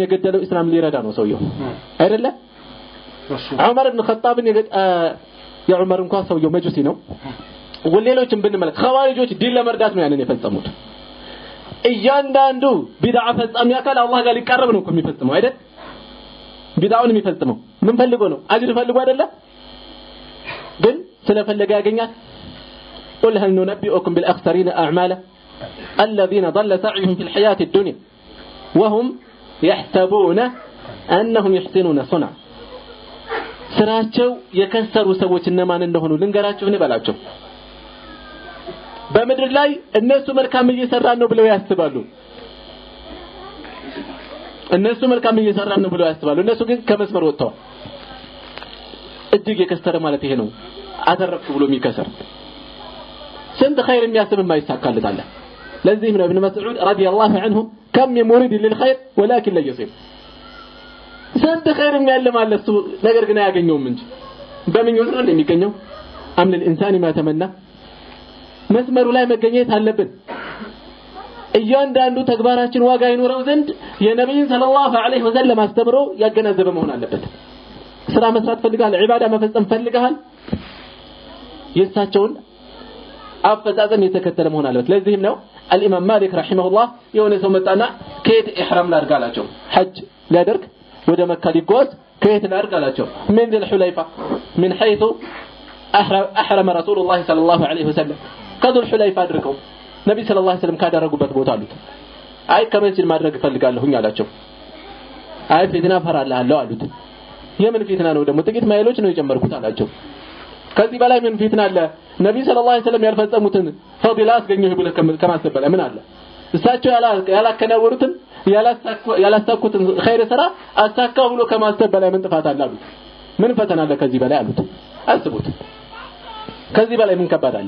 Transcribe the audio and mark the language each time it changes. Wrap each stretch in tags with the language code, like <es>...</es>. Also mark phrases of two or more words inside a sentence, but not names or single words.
<am>የገደለው እስላም ሊረዳ ነው ሰውየው አይደለ ዑመር ኢብኑ ኸጣብን የዑመር እንኳን ሰውየው መጁሲ ነው ወሌሎችን ብንመለከት ኸዋሪጆች ዲን ለመርዳት ነው ያንን የፈጸሙት እያንዳንዱ ቢድዓ ፈጻሚ አካል አላህ ጋር ሊቀርብ ነው የሚፈጽመው አይደል ቢድዓውን የሚፈጽመው ምን ፈልጎ ነው አጅር ፈልጎ አይደለ ግን ስለፈለገ ያገኛል</am> <ar>قل هل ننبئكم بالأخسرين أعمالا الذين ضل سعيهم في الحياة الدنيا وهم يحسبون أنهم يحسنون صنعا</ar> <am>ስራቸው የከሰሩ ሰዎች እነማን እንደሆኑ ልንገራችሁ እንበላቸው በመድር ላይ እነሱ መልካም እየሰራን ነው ብለው ያስባሉ እነሱ ግን ከመስመር ወጥተዋል እጅግ የከሰረ ማለት ይሄ ነው አተረፍኩ ብሎ የሚከሰር ስንት ኸይር የሚያስብ የማይሳካለት አለ ለዚህ ነው</am> <ar>ابن مسعود رضي الله عنه كم يريد للخير ولكن لا يصيب</ar> <am>ስንት ኸይር የሚያልም አለ እሱ ነገር ግን አያገኘውም እንጂ በምኞት ነው የሚገኘው</am> <ar>أم للإنسان ما تمنى</ar> <am>መስመሩ ላይ መገኘት አለብን እያንዳንዱ ተግባራችን ዋጋ ይኖረው ዘንድ የነብዩ</am> <ar>صلى الله عليه وسلم</ar> <am>አስተምሮ ያገናዘበ መሆን አለበት ስራ መስራት ፈልጋል ዒባዳ መፈጸም ፈልጋል የሳቸውን አፈጻጸም የተከተለ መሆን አለበት ለዚህም ነው</am> <ar>الامام مالك رحمه الله</ar> <am>የሆነ ሰው መጣና ከየት ኢህራም ላድርጋላቸው ሐጅ ሊያደርግ ወደ መካ ሊጓዝ ከየት ላድርጋላቸው</am> <ar>من ذي الحليفه من حيث احرم رسول الله صلى الله عليه وسلم</ar> <am>ከذو الحليفه አድርገው ነብይ</am> <ar>صلى الله عليه وسلم</ar> <am>ካደረጉበት ቦታ አሉት አይ ከመስጂድ ማድረግ ፈልጋለሁኝ አላቸው አይ ፊትና ፈራላለሁ አሉት የምን ፊትና ነው ደግሞ ጥቂት ማይሎች ነው የጨመርኩት አላቸው ከዚህ በላይ ምን ፊትና አለ ነብይ</am> <ar>صلى الله عليه وسلم</ar> <am>ያልፈጸሙትን ፈዲላ አስገኘው ብለህ ከማሰበለ ምን አለ እሳቸው ያላከናወሩትን ያላሳኩትን ኸይር ስራ አሳካው ብሎ ከማሰብ በላይ ምን ጥፋት አለ አሉት። ምን ፈተና አለ ከዚህ በላይ አሉት። አስቡት ከዚህ በላይ ምን ከባድ አለ?</am>